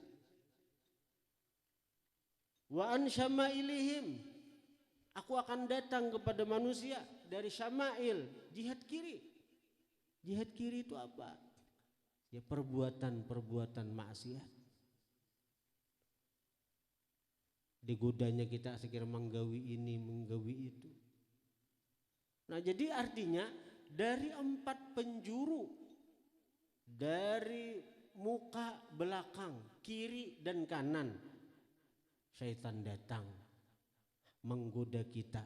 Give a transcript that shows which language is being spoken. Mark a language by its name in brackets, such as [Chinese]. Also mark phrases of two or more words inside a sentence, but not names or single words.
[Arabic] وعن شمائلهم, [Banjar] aku akan datang kepada manusia dari syama'il, jihad kiri. Jihad kiri itu apa? Ya perbuatan-perbuatan maksiat. Digodanya kita sekira menggawi ini, menggawi itu. Nah, jadi artinya dari 4 penjuru, dari muka, belakang, kiri dan kanan, syaitan datang menggoda kita.